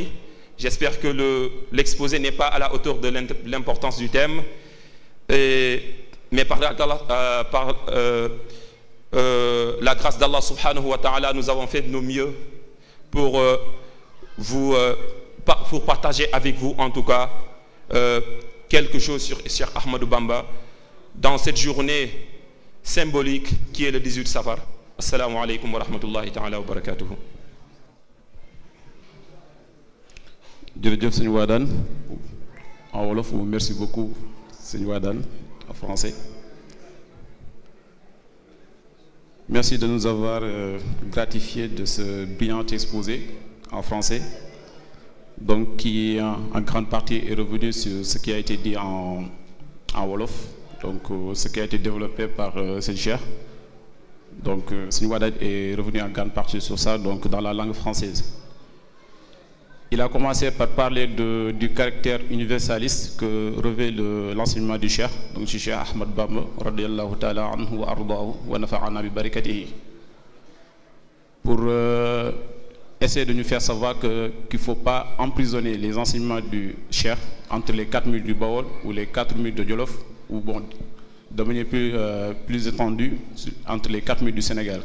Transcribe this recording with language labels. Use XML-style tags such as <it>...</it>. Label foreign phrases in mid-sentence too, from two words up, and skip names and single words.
<fr>J'espère que l'exposé n'est pas à la hauteur de l'importance du thème, mais par la grâce d'Allah</fr> <ar>سبحانه وتعالى,</ar> <fr>nous avons fait de nos mieux pour partager avec vous en tout cas quelque chose sur Cheikh Ahmadou Bamba dans cette journée symbolique qui est le 18 Safar.</fr> <ar>السلام عليكم ورحمة الله تعالى وبركاته.</ar> <wo>Jërëjëf Sëñ</wo> <fr>Wadane en wolof, merci beaucoup Sëñ Wadane en français. Merci de nous avoir gratifié de ce brillant exposé en français, donc qui en grande partie est revenu sur ce qui a été dit en wolof, donc ce qui a été développé par Sëñ Cheikh. Donc Sëñ Wadane est revenu en grande partie sur ça, donc dans la langue française. Il a commencé par parler du caractère universaliste que revêt l'enseignement du Cheikh, donc du Cheikh Ahmad Bamba,</fr> <ar>رضي الله تعالى عنه وأرضاه ونفعنا ببركاته,</ar> <fr>pour essayer de nous faire savoir qu'il ne faut pas emprisonner les enseignements du Cheikh entre les 4 murs du Baol ou les 4 murs de Jolof, ou bon, de manière plus étendue entre les 4 murs du Sénégal.</fr>